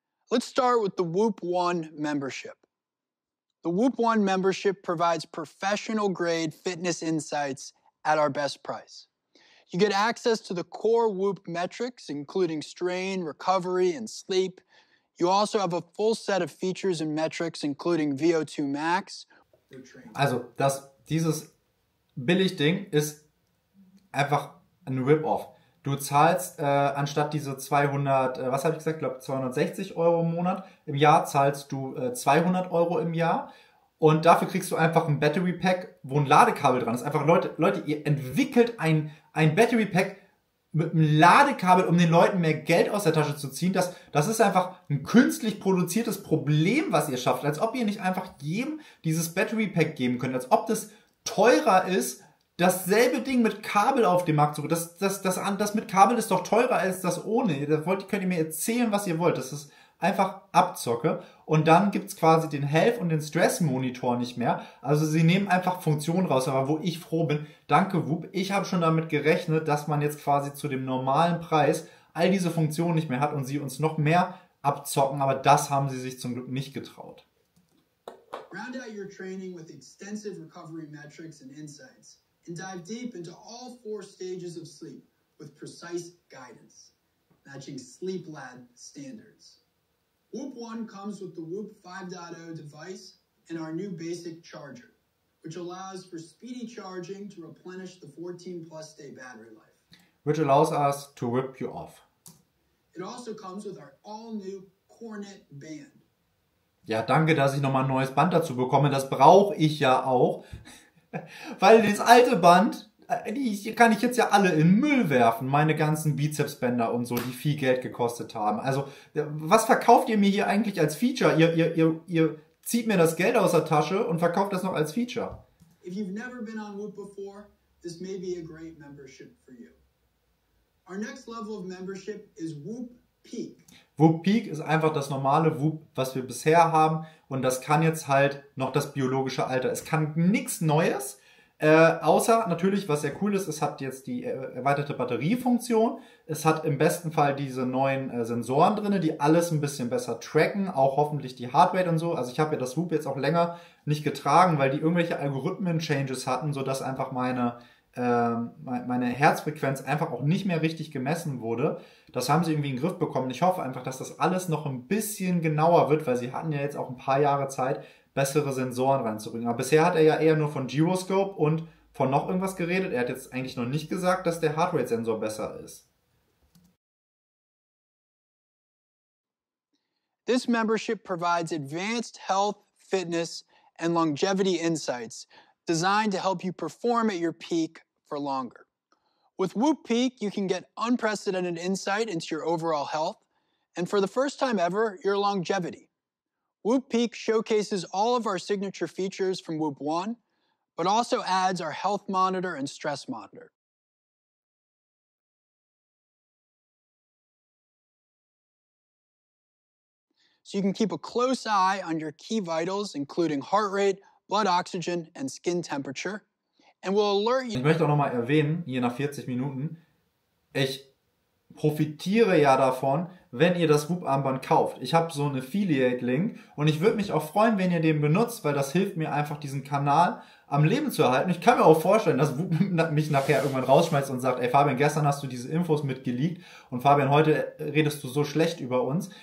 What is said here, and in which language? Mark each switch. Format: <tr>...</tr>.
<en>Let's start with the Whoop One membership. The Whoop One membership provides professional-grade fitness insights at our best price. You get access to the core Whoop metrics, including strain, recovery, and sleep. You also have a full set of features and metrics, including VO2 Max.</en> <de>Also, dieses Billigding ist einfach ein Rip-Off. Du zahlst anstatt diese 200, was habe ich gesagt, ich glaube 260 Euro im Monat, im Jahr zahlst du 200 Euro im Jahr und dafür kriegst du einfach ein Battery Pack, wo ein Ladekabel dran ist. Einfach Leute, ihr entwickelt ein Battery Pack mit einem Ladekabel, um den Leuten mehr Geld aus der Tasche zu ziehen. Das ist einfach ein künstlich produziertes Problem, was ihr schafft. Als ob ihr nicht einfach jedem dieses Battery Pack geben könnt. Als ob das teurer ist, dasselbe Ding mit Kabel auf dem Markt zu. Das mit Kabel ist doch teurer als das ohne. Könnt ihr mir erzählen, was ihr wollt. Das ist einfach Abzocke. Und dann gibt's quasi den Health- und den Stress-Monitor nicht mehr. Also sie nehmen einfach Funktionen raus. Aber wo ich froh bin, danke Whoop, ich habe schon damit gerechnet, dass man jetzt quasi zu dem normalen Preis all diese Funktionen nicht mehr hat und sie uns noch mehr abzocken. Aber das haben sie sich zum Glück nicht getraut.</de> <en>Round out your training with extensive recovery metrics and insights. And dive deep into all 4 stages of sleep with precise guidance, matching sleep lab standards. Whoop One comes with the Whoop 5.0 device and our new basic charger, which allows for speedy charging to replenish the 14+ day battery life. Which allows us to rip you off. It also comes with our all-new Cornet band.</en> <de>Ja, danke, dass ich nochmal ein neues Band dazu bekomme. Das brauche ich ja auch. Weil das alte Band, die kann ich jetzt ja alle in Müll werfen. Meine ganzen Bizepsbänder und so, die viel Geld gekostet haben. Also, was verkauft ihr mir hier eigentlich als Feature? Ihr zieht mir das Geld aus der Tasche und verkauft das noch als Feature.</de> <en>If you've never been on Whoop before, this may be a great membership for you. Our next level of membership is Whoop Peak.</en> <de>Whoop Peak ist einfach das normale Whoop, was wir bisher haben. Und das kann jetzt halt noch das biologische Alter. Es kann nichts Neues. Außer natürlich, was sehr cool ist, es hat jetzt die erweiterte Batteriefunktion. Es hat im besten Fall diese neuen Sensoren drinne, die alles ein bisschen besser tracken, auch hoffentlich die Heartrate und so. Also ich habe ja das Whoop jetzt auch länger nicht getragen, weil die irgendwelche Algorithmen-Changes hatten, sodass einfach meine Herzfrequenz einfach auch nicht mehr richtig gemessen wurde. Das haben sie irgendwie in den Griff bekommen. Ich hoffe einfach, dass das alles noch ein bisschen genauer wird, weil sie hatten ja jetzt auch ein paar Jahre Zeit, bessere Sensoren reinzubringen. Aber bisher hat er ja eher nur von Gyroscope und von noch irgendwas geredet. Er hat jetzt eigentlich noch nicht gesagt, dass der Heartrate-Sensor besser ist.</de> <en>This membership provides advanced health, fitness, and longevity insights designed to help you perform at your peak for longer. With Whoop Peak, you can get unprecedented insight into your overall health, and for the first time ever, your longevity. Whoop Peak showcases all of our signature features from Whoop One, but also adds our health monitor and stress monitor. So you can keep a close eye on your key vitals, including heart rate, blood oxygen, and skin temperature, and will alert you.</en> <de>Ich möchte auch nochmal erwähnen, hier nach 40 Minuten, ich profitiere ja davon, wenn ihr das Whoop-Armband kauft. Ich habe so einen Affiliate-Link und ich würde mich auch freuen, wenn ihr den benutzt, weil das hilft mir einfach, diesen Kanal am Leben zu erhalten. Ich kann mir auch vorstellen, dass Whoop mich nachher irgendwann rausschmeißt und sagt, ey Fabian, gestern hast du diese Infos mitgeleakt und Fabian, heute redest du so schlecht über uns.</de>